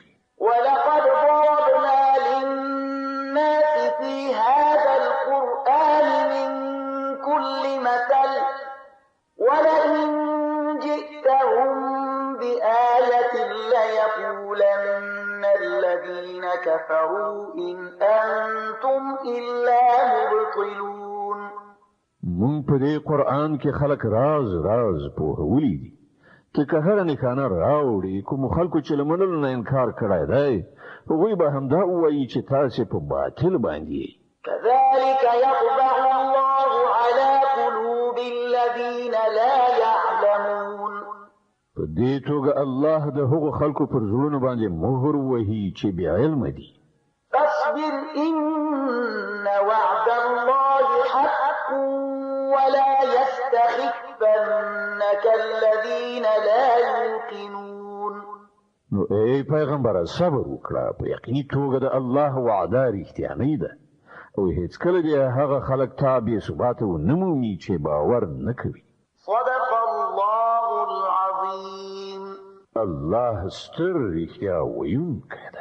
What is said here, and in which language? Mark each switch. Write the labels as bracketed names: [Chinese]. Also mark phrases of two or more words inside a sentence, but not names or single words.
[Arabic] ولقد ضربنا للناس في هذا القرآن من كل مثل ولئن جئتهم بآية ليقولن الذين كفروا إن أنتم إلا مبطلون. [Pashto] مونږ په دې قرآن کې خلک راز پوهولی دي. ته که هره نښانه راوړي کومو خلکو چې له منلو نه انکار کړی دی هغوی به همدا ووایي چې تاسې په باطل باندې. [Arabic] كذلك يطبع الله على قلوب الذين لا يعلمون. [Pashto] په دې توګه الله د هغو خلکو پر زړونو باندې مهر وهي چې بې علمه دي. [Arabic] فاصبر إن وعد الله حق ولا يستخفنك الذين لا يوقنون. [Pashto] نو ای پیغمبر صبر وکړه، په یقیني توګه د الله وعده رښتیانۍ ده او هیڅکله دې هغه خلک ته بې ثباته ونه مومي چې باور نه کوي. [Arabic] صدق الله العظيم. [Pashto] الله ستر رښتیا ویونکی